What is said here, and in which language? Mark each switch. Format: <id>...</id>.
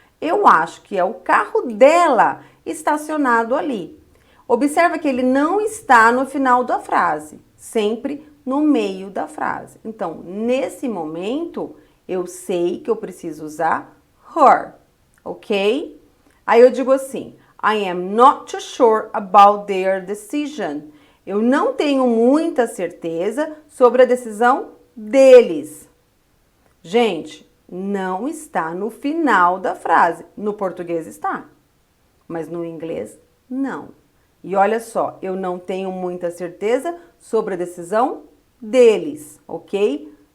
<pt>Eu acho que é o carro dela estacionado ali. Observa que ele não está no final da frase, sempre no meio da frase. Então, nesse momento, eu sei que eu preciso usar her, ok? Aí eu digo assim,</pt> <en>I am not too sure about their decision.</en> <pt>Eu não tenho muita certeza sobre a decisão deles. Gente, não está no final da frase. No português está, mas no inglês não. E olha só, eu não tenho muita certeza sobre a decisão deles, ok?</pt>